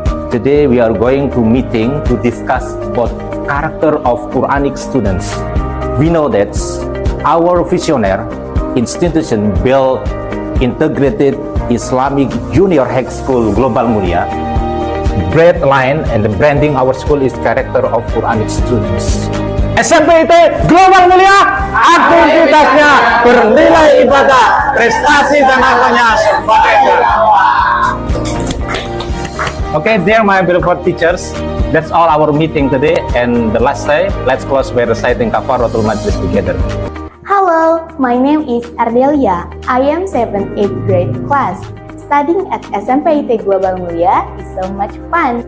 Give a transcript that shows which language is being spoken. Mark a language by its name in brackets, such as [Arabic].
[English] Today we are going to meeting to discuss about character of Quranic students. We know that our visionary institution built integrated Islamic Junior High School Global Mulia. Brand line and the branding our school is character of Quranic students. [Indonesian] SMP IT Global Mulia, aktivitasnya bernilai ibadah, prestasi dan akalnya sempurna. [English] Okay, dear my beloved teachers, that's all our meeting today. And the last day, let's close by reciting Kafaratul Majlis together. Hello, my name is Ardelia. I am 7th 8th grade class. Studying at SMP IT Global Mulia is so much fun.